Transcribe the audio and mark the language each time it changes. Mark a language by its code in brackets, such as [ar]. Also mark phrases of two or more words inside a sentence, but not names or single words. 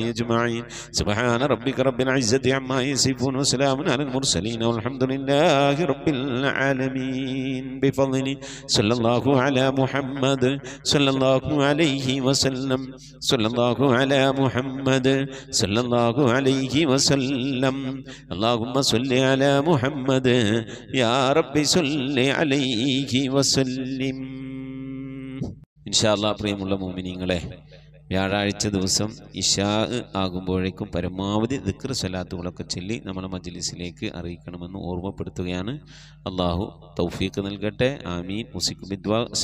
[ar] أجمعين سبحان ربك رب العزة عما يصفون وسلام على المرسلين والحمد لله رب العالمين بفضله صلى الله على محمد صلى الله عليه وسلم صلى الله على محمد صلى الله عليه وسلم اللهم صل على محمد يا رب صل عليه وسلم إن شاء الله. [ml] പ്രിയമുള്ള മുഅ്മിനീങ്ങളെ, വ്യാഴാഴ്ച ദിവസം ഇശാ ആകുമ്പോഴേക്കും പരമാവധി ദിക്ർ സ്വലാത്തുകളൊക്കെ ചൊല്ലി നമ്മളെ മജ്ലിസിലേക്ക് അറിയിക്കണമെന്ന് ഓർമ്മപ്പെടുത്തുകയാണ്. അള്ളാഹു തൗഫീഖ് നൽകട്ടെ. ആമീൻ. മുസിക് ബിദ്വാ.